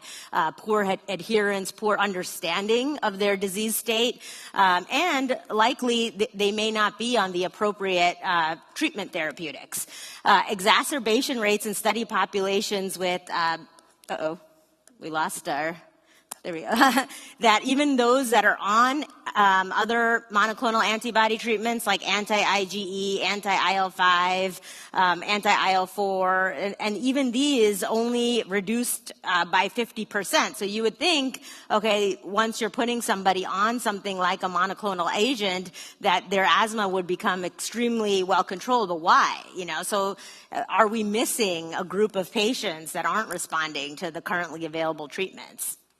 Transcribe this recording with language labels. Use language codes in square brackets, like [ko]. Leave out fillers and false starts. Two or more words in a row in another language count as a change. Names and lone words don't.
[en] Poor adherence, poor understanding of their disease state, and likely they may not be on the appropriate treatment therapeutics. Exacerbation rates in study populations with, we lost our, there we go, that even those that are on other monoclonal antibody treatments like anti-IgE, anti-IL-5, anti-IL-4, and even these only reduced by 50%. So you would think, okay, once you're putting somebody on something like a monoclonal agent, that their asthma would become extremely well controlled. But why? So are we missing a group of patients that aren't responding to the currently available treatments?